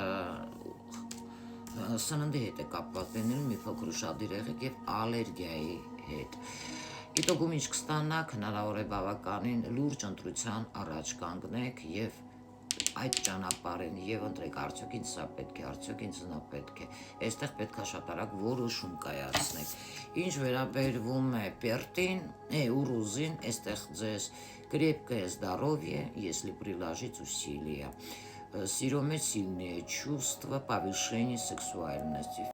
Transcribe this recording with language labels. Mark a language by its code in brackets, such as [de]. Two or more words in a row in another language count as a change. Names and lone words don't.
[hy] սննդի հետ է կապված լինելու, մի փոքր ուշադիր եղեք եւ ալերգիայի հետ։ Իտոգում ինչ կստանաք, հնարավոր է բավականին լուրջ ընտրության առաջ կանգնեք եւ այդ ճանապարհին եւ ընտրեք արդյոք ինձ սա պետք է, արդյոք ինձ նա պետք է։ Այստեղ պետք է շատ արագ որոշում կայացնեք։ Ինչ վերաբերվում է պերտին, ուրուզին, այստեղ ձեզ [ru] крепкое здоровье, если приложить усилия. Сильные чувства, повышение сексуальности.